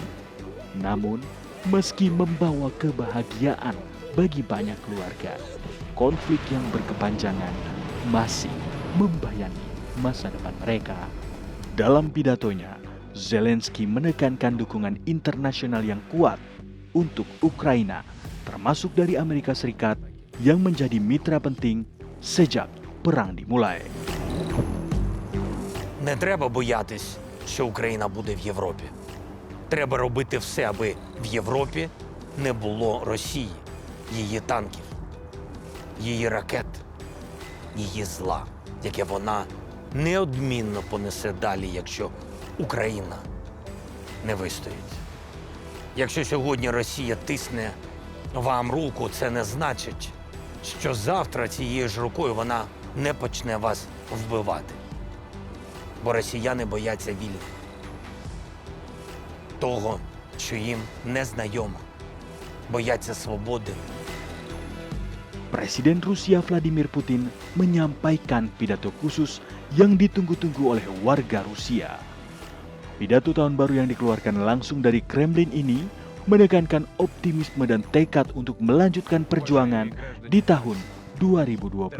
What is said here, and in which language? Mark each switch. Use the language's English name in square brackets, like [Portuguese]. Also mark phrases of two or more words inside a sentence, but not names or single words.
[Indonesian] Namun, meski membawa kebahagiaan bagi banyak keluarga, konflik yang berkepanjangan masih membayangi masa depan mereka. Dalam pidatonya, Zelensky menekankan dukungan internasional yang kuat untuk Ukraina, termasuk dari Amerika Serikat yang menjadi mitra penting sejak perang dimulai. [Ukrainian] Не треба боятись, що Україна буде в Європі. Треба робити все, аби в Європі не було Росії, її танків, її ракет, її зла, яке вона неодмінно понесе далі, якщо Україна не вистоїть. Якщо сьогодні Росія тисне вам руку, це не значить, що завтра цією ж рукою вона не почне вас вбивати. Бо росіяни бояться вільних. Того, що їм не знайомо. Бояться свободи. [Indonesian] Presiden Rusia Vladimir Putin menyampaikan pidato khusus yang ditunggu-tunggu oleh warga Rusia. Pidato tahun baru yang dikeluarkan langsung dari Kremlin ini menekankan optimisme dan tekad untuk melanjutkan perjuangan di tahun 2025.